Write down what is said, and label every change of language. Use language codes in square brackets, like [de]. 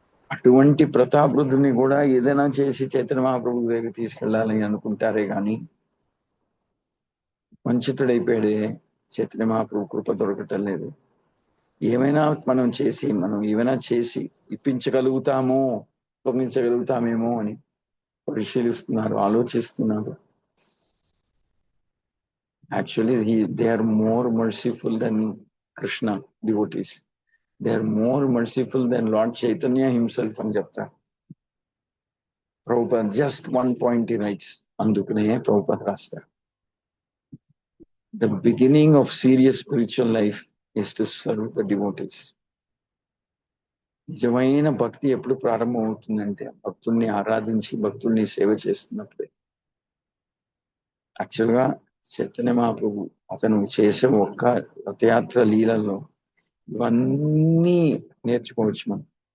[te] అటువంటి ప్రతాపరుద్రుని కూడా ఏదైనా చేసి చైతన్య మహాప్రభు దగ్గర తీసుకెళ్ళాలని అనుకుంటారే గాని వంచితుడైపోయాడే, చైతన్య మహాప్రభు కృప దొరకటం లేదు. ఏమైనా మనం ఏమైనా చేసి ఇప్పించగలుగుతామో, పంపించగలుగుతామేమో అని పరిశీలిస్తున్నారు, ఆలోచిస్తున్నారు. [en] Actually, they are more merciful than Krishna devotees. They are more merciful than Lord Chaitanya himself [te] అని చెప్తారు. [en] Prabhupad just one point he writes. [te] అందుకనే ప్రభుపాద్ రాస్తారు, [en] the beginning of serious spiritual life is to serve the devotees. [te] నిజమైన భక్తి ఎప్పుడు ప్రారంభం అవుతుందంటే భక్తుల్ని ఆరాధించి భక్తుల్ని సేవ చేస్తున్నప్పుడే. యాక్చువల్గా చైతన్య మహాప్రభు అతను చేసే ఒక్క రథయాత్ర లీలల్లో ఇవన్నీ నేర్చుకోవచ్చు మనం.